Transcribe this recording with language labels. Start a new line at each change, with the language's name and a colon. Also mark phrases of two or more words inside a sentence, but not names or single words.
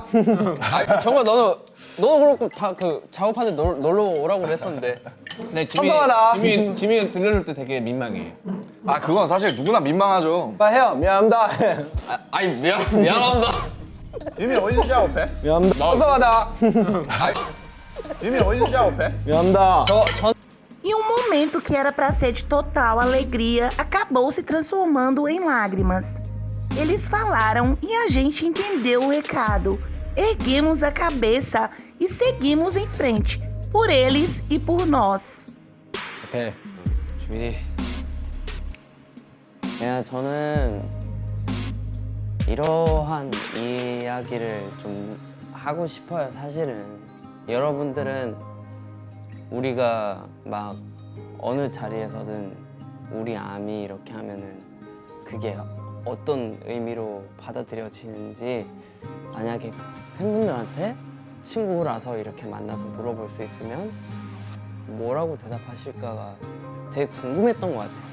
Korean: 정말 너도 그렇고 다 그 작업하는데 놀러 오라고 그랬었는데. 네, 섭섭하다. 지민이 들려줄 때 되게 민망해. 아 그건 사실 누구나 민망하죠. 해요. 미안합니다. 아니 미안합니다. 지민이 어디서 작업해? 미안합니다. 섭섭하다. 지민이 어디서 작업해? 미안합니다.
Portuguese: E um momento que era para ser de total alegria acabou se transformando em lágrimas. Eles falaram e a gente entendeu o recado. Erguemos a cabeça e seguimos em frente, por eles e por nós.
Korean: 오케이. 지민이. 야 저는 이러한 이야기를 좀 하고 싶어요. 사실은 여러분들은 우리가 막 어느 자리에서든 우리 아미 이렇게 하면은 그게 어떤 의미로 받아들여지는지 만약에 팬분들한테 친구라서 이렇게 만나서 물어볼 수 있으면 뭐라고 대답하실까가 되게 궁금했던 것 같아요.